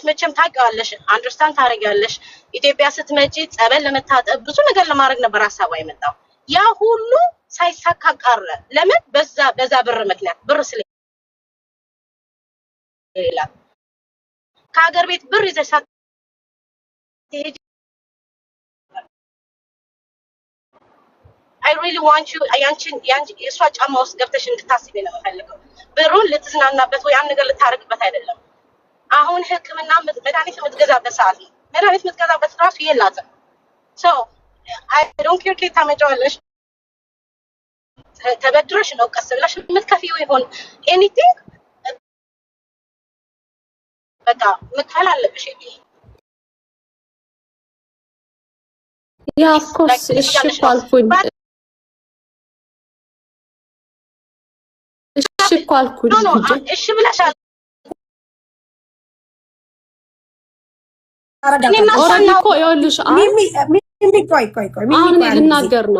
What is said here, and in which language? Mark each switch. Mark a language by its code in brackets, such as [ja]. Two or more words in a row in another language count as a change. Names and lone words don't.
[am] መቼም ታውቂዋለሽ፣ አንደርስታንድ ታደርጊያለሽ። ኢትዮጵያ ስትመጪ ጸበል ለመታጠብ ብዙ ነገር ለማድረግ ነበር ሀሳቧ የመጣው። ያ ሁሉ ሳይሳካ ቀረ። ለምን? በዛ ብር ምክንያት ብር ስለሌላ ከሀገር ቤት ብር ይዘሽ ሳትሄጂ [en] I really want [am] you የእሷ ጫማ ውስጥ ገብተሽ እንድታስቢ ነው የምፈልገው። ብሩን ልትዝናናበት ወይ አንድ ነገር ልታረግበት አይደለም። አሁን ህክምና መድኃኒት የምትገዛበት ሰዓት ነው። መድኃኒት የምትገዛበት ራሱ የላትም። [en] so I don't care [am] ከየት ታመጫዋለሽ። ተበድረሽ ነው ቀስ ብለሽ የምትከፊው ይሆን anything በቃ መክፈል አለብሽ። ያ [en] of course [am] እሺ ካልኩኝ እሺ ብለሻል። ኦሬዲ እኮ ይኸውልሽ ሚሚ ቆይ አሁን ልናገር ነው።